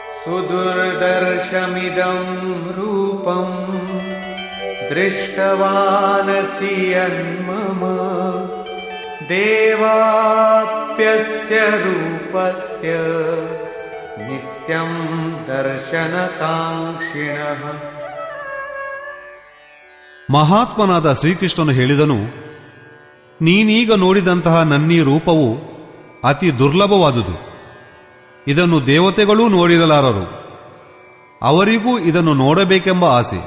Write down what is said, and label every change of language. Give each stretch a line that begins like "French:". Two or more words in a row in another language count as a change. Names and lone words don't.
Sanskrit: सुदुर्दर्शमिदं रूपं दृष्टवानसि यन्मम देवाप्यस्य रूपस्य नित्यं दर्शनकाङ्क्षिणः.
Kannada: ಮಹಾತ್ಮನಾದ ಶ್ರೀಕೃಷ್ಣನು ಹೇಳಿದನು, ನೀನೀಗ ನೋಡಿದಂತಹ ನನ್ನೀ ರೂಪವು ಅತಿ ದುರ್ಲಭವಾದುದು. ಇದನ್ನು ದೇವತೆಗಳೂ ನೋಡಿರಲಾರರು. ಅವರಿಗೂ ಇದನ್ನು ನೋಡಬೇಕೆಂಬ ಆಸೆ.